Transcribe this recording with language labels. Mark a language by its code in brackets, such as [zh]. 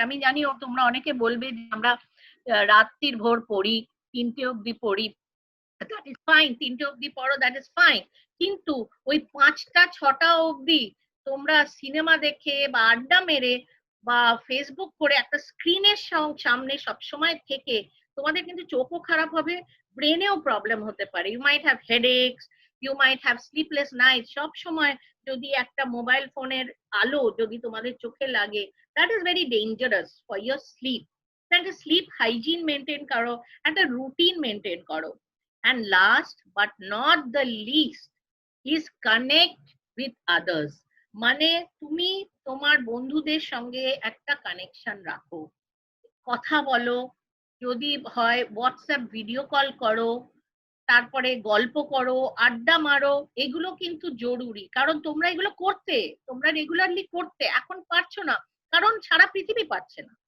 [bn] আমি জানি তোমরা অনেকে বলবে যে আমরা রাত্রির ভোর পড়ি, 3টে অব্দি পড়ি, [en] that is fine, [bn] 3টে অব্দি পড়ো, দ্যাট ইজ ফাইন, কিন্তু ওই 5টা-6টা অব্দি তোমরা সিনেমা দেখে বা আড্ডা মেরে বা ফেসবুক করে একটা স্ক্রিনের সামনে সবসময় থেকে তোমাদের কিন্তু চোখও খারাপ হবে, ব্রেনেও প্রবলেম হতে পারে। [en] You might have headaches, you might have sleepless night. [bn] সব সময় যদি একটা মোবাইল ফোনের আলো যদি তোমাদের চোখে লাগে, [en] That is very dangerous for your sleep. [bn] একটা স্লিপ হাইজিন মেনটেন করো, একটা রুটিন মেনটেন করো। [en] And last but not the least is connect with others. [bn] মানে তুমি তোমার বন্ধুদের সঙ্গে একটা কানেকশন রাখো, কথা বলো, যদি হয় হোয়াটসঅ্যাপ ভিডিও কল করো, তারপরে গল্প করো, আড্ডা মারো। এগুলো কিন্তু জরুরি, কারণ তোমরা এগুলো করতে, তোমরা রেগুলারলি করতে এখন পারছো না, কারণ সারা পৃথিবী পারছে না।